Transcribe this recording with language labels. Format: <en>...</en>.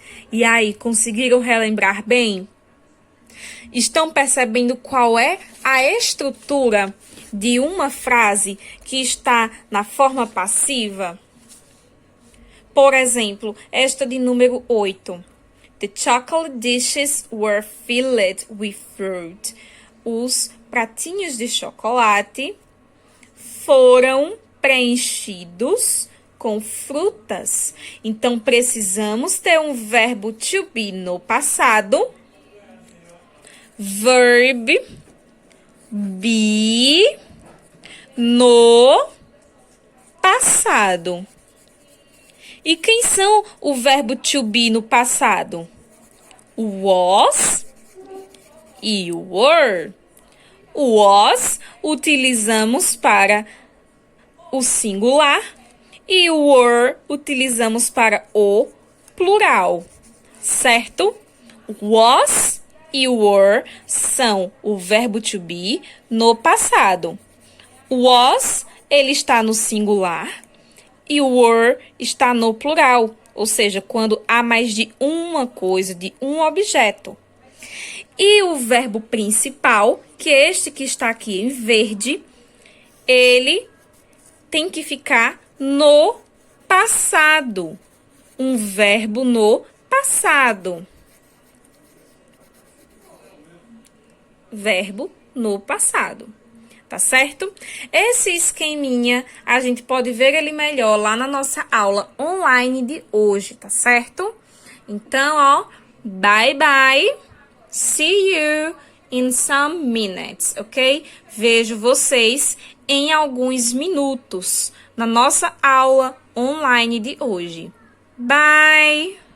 <pt>E aí, conseguiram relembrar bem? Estão percebendo qual é a estrutura de uma frase que está na forma passiva? Por exemplo, esta de número 8.</pt> <en>The chocolate dishes were filled with fruit.</en> <pt>Os pratinhos de chocolate foram preenchidos com frutas. Então, precisamos ter um verbo to be no passado. Verb be no passado. E quem são o verbo to be no passado? O was e o were. O was utilizamos para o singular e o were utilizamos para o plural, certo? Was e were são o verbo to be no passado. Was, ele está no singular e o were está no plural, ou seja, quando há mais de uma coisa, de um objeto. E o verbo principal, que é este que está aqui em verde, ele tem que ficar no passado. Um verbo no passado. Verbo no passado. Tá certo? Esse esqueminha, a gente pode ver ele melhor lá na nossa aula online de hoje, tá certo? Então, ó,</pt> <en>bye bye. See you in some minutes, ok?</en> <pt>Vejo vocês em alguns minutos na nossa aula online de hoje. Bye!</pt>